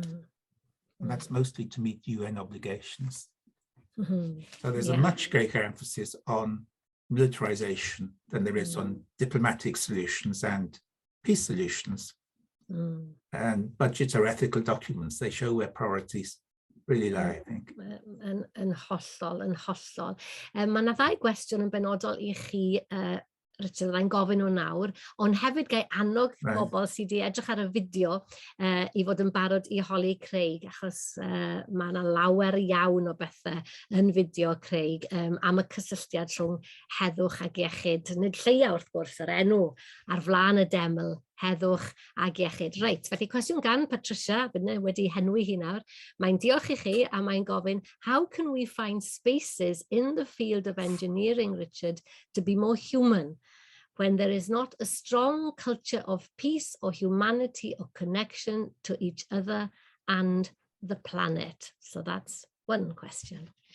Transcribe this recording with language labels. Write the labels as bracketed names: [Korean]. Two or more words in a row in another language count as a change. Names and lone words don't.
[English] And that's mostly to meet UN obligations. So there's a much greater emphasis on militarization than there is on diplomatic solutions and peace solutions. And budgets are ethical documents. They show where priorities really lie, I think. [Welsh] Yn hollol. Mae yna ddau gwestiwn yn benodol i chi, Richard, rhaid gofyn nhw nawr, ond hefyd gai annog bobl sydd wedi edrych ar y fideo i fod yn barod i holi Craig, achos mae yna lawer iawn o bethau yn fideo Craig am y cysylltiad rhwng heddwch ag iechyd. Nid lleia wrth gwrs yr enw ar flaen y deml, heddwch ag iechyd. Reit, felly cwestiwn gan Patricia, bydde wedi henwi hi nawr. Mae'n diolch i chi a mae'n gofyn, [English] how can we find spaces in the field of engineering, Richard, to be more human when there is not a strong culture of peace or humanity or connection to each other and the planet? So that's one question.